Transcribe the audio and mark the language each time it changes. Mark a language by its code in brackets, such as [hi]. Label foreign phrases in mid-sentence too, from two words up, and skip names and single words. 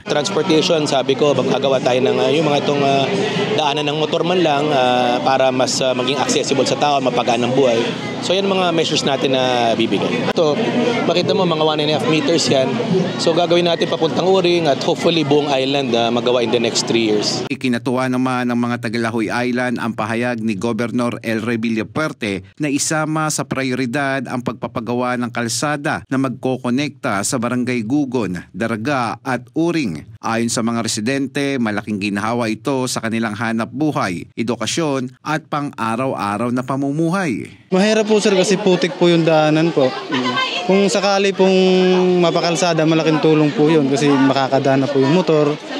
[tl] Transportation, sabi ko, magagawa tayo ng yung mga itong daanan ng motor man lang para mas maging accessible sa tao, mapagaan ng buhay. So yan mga measures natin na bibigyan. Ito, makita mo mga 1.5 meters yan. So gagawin natin papuntang Uring at hopefully buong island magawa [en] in the next 3 years. [tl] Ikinatuwa naman ng mga taga-Lahoy Island ang pahayag ni Governor El Rey Villafuerte na isama sa prioridad ang pagpapagawa ng kalsada na magkokonekta sa Barangay Gugon, Daraga at Uring. Ayon sa mga residente, malaking ginhawa ito sa kanilang hanap buhay, edukasyon at pang-araw-araw na pamumuhay. Mahirap po sir kasi putik po yung daanan po. Kung sakali pong mapakalsada, malaking tulong po yun kasi makakadana po yung motor.